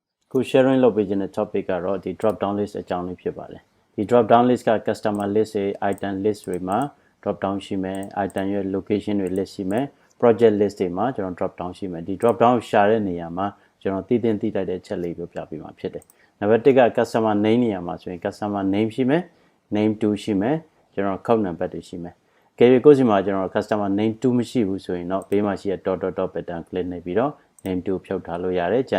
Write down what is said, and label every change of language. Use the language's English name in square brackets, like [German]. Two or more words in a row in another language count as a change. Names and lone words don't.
[Burmese] ခု sharing လုပ်ပေးခြင်းတဲ့ topic ကတော့ဒီ [English] drop down list [Burmese] အကြောင်းလေးဖြစ်ပါတယ်ဒီ [English] drop down list [Burmese] က [English] customer list [Burmese] တွေ [English] item list [Burmese] တွေမှာ [English] drop down [Burmese] ရှိမယ် item ရဲ့ location တွေ list ရှိမယ် [English] project list [Burmese] တွေမှာကျွန်တော် [English] drop down [Burmese] ရှိမယ်ဒီ [English] drop down [Burmese] ရှာတဲ့နေရာမှာကျွန်တော်တည်တင်တည်တိုက်တဲ့ချက်လေးပြောပြပေးမှာဖြစ်တယ်နံပါတ်1က [English] customer name [Burmese] နေရာမှာဆိုရင် [English] customer name [Burmese] ရှိမယ် name 2ရှိမယ်ကျွန်တော် [English] account number [Burmese] တွေရှိမယ်ကဲပြီးကိုယ်စီမှာကျွန်တော် [English] customer name [Burmese] 2မရှိဘူးဆိုရင်တော့ဘေးမှာရှိတဲ့ [English] dot pattern [Burmese] click နေပြီးတော့ name 2ဖြုတ်ထားလို့ရတယ်ကျန်